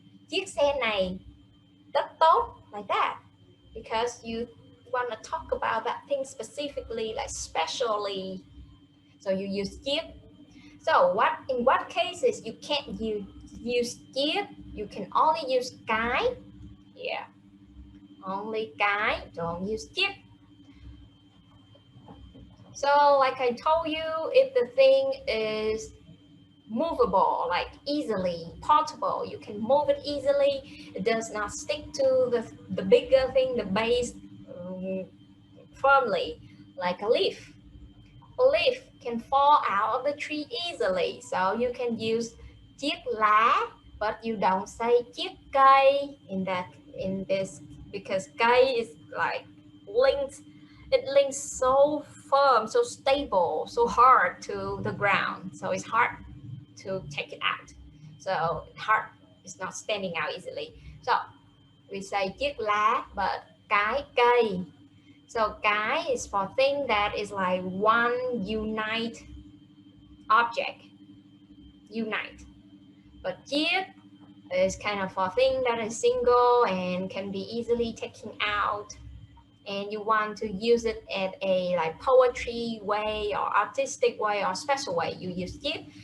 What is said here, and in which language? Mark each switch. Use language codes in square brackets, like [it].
[vi] Chiếc xe này rất tốt, [en] like that. Because you want to talk about that thing specifically, like specially. So you use chiếc. So in what cases you can't use chiếc? You can only use cái. Yeah. Only cái, don't use chiếc. So like I told you, if the thing is movable, like easily, portable, you can move it easily. It does not stick to the bigger thing, the base firmly, like a leaf. A leaf can fall out of the tree easily, so you can use [vi] chiếc lá, [en] but you don't say [vi] chiếc cây [en] in this, because cây is like linked. It links so firm, so stable, so hard to the ground, so it's hard to take it out. So hard, it's not standing out easily. So we say [vi] chiếc lá, [en] but [vi] cái cây. [en] So cái is for thing that is like one unite object, unite. But chiếc is kind of for thing that is single and can be easily taken out, and you want to use it at a like poetry way or artistic way or special way, you use chiếc.